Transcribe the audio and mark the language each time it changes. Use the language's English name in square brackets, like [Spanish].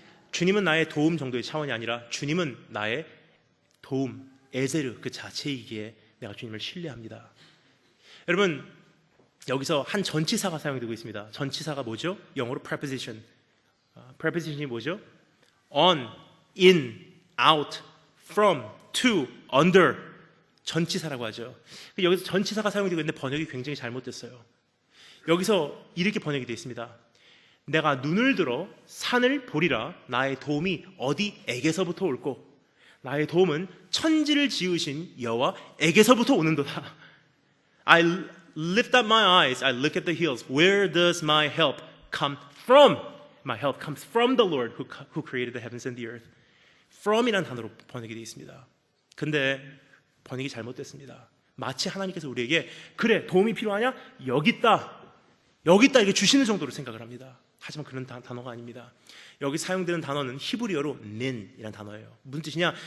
[Korean] 주님은 나의 도움 정도의 차원이 아니라 주님은 나의 도움, 에제르 그 자체이기에 내가 주님을 신뢰합니다. 여러분 여기서 한 전치사가 사용되고 있습니다. 전치사가 뭐죠? 영어로 preposition. preposition이 뭐죠? on, in, out, from, to, under 전치사라고 하죠. 여기서 전치사가 사용되고 있는데 번역이 굉장히 잘못됐어요. 여기서 이렇게 번역이 되어 있습니다. 내가 눈을 들어 산을 보리라. 나의 도움이 어디에게서부터 올꼬? 나의 도움은 천지를 지으신 여호와에게서부터 오는도다. [English] I lift up my eyes, I look at the hills. Where does my help come from? My help comes from the Lord who created the heavens and the earth. [Korean] from이라는 단어로 번역이 되어 있습니다. 근데 번역이 잘못됐습니다. 마치 하나님께서 우리에게 그래 도움이 필요하냐? 여기 있다 이렇게 주시는 정도로 생각을 합니다. 하지만 그런 단어가 아닙니다. 여기 사용되는 단어는 히브리어로 nin이라는 단어예요. 무슨 뜻이냐?